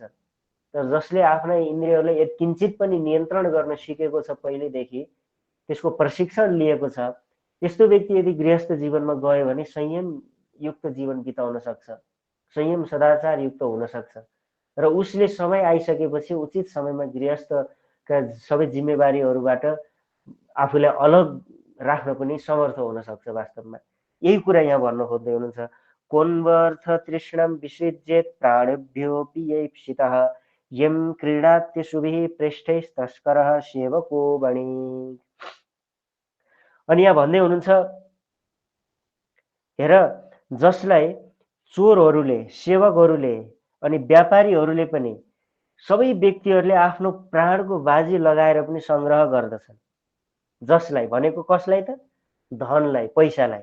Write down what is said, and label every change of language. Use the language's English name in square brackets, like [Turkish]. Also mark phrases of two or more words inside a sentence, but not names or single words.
[Nepali] तर जसले आफ्ना इन्द्रियहरूलाई किञ्चित पनि नियन्त्रण गर्न सिकेको छ पहिलेदेखि, त्यसको प्रशिक्षण लिएको छ, त्यस्तो व्यक्ति यदि गृहस्थ जीवनमा गयो भने संयम युक्त जीवन बिताउन सक्छ, संयम सदाचार युक्त हुन सक्छ र उसले समय आइसकेपछि उचित समयमा गृहस्थका सबै जिम्मेवारीहरूबाट आफूलाई अलग राख्न पनि समर्थ हुन सक्छ वास्तवमा। यही कुरा यहाँ भन्न खोज्दै हुनुहुन्छ। [Sanskrit] कोन्वर्थ तृष्णां विसृजेत् प्राणेभ्योऽपि यैप्सितः यं क्रीडात्य शुभिः पृष्ठैस्तस्करः सेवको वणिक्। [Nepali] अनि यहाँ भन्दै हुनुहुन्छ, हेर जसलाई चोरहरूले, सेवकहरूले अनि व्यापारीहरूले पनि सबै व्यक्तिहरूले आफ्नो प्राणको बाजी लगाएर पनि सङ्ग्रह गर्दछन्। जसलाई भनेको कसलाई त? धनलाई, पैसालाई।